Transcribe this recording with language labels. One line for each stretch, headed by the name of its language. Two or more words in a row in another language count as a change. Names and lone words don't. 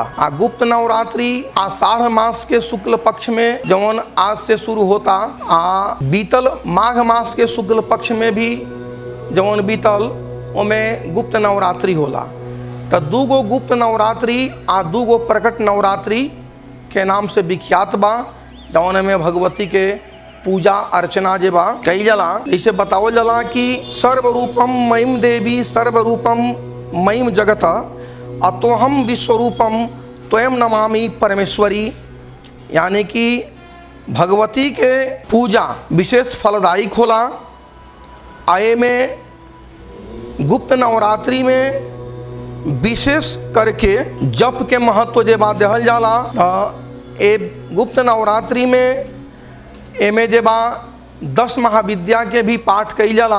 Bhojpuri: गुप्त नवरात्रि आषाढ़ मास के शुक्ल पक्ष में जौन आज से शुरू होता, बीतल माघ मास के शुक्ल पक्ष में भी जौन बीतल ओमें गुप्त नवरात्रि होला। तो 2 गो गुप्त नवरात्रि 2 गो प्रकट नवरात्रि के नाम से विख्यात बा, जौन में भगवती के पूजा अर्चना जे बा कई जाला।
Sanskrit: इसे बतावल जाला कि सर्वरूपम मयिम देवी सर्वरूपम मयिम जगत अतोहम विश्वरूपम त्वयं नमामि परमेश्वरी,
Bhojpuri: यानी कि भगवती के पूजा विशेष फलदायी होला। आए में गुप्त नवरात्रि में विशेष करके जप के महत्व जे बा देहल जाला। ए गुप्त नवरात्रि में एमे जे बा 10 महाविद्या के भी पाठ कईल जाला।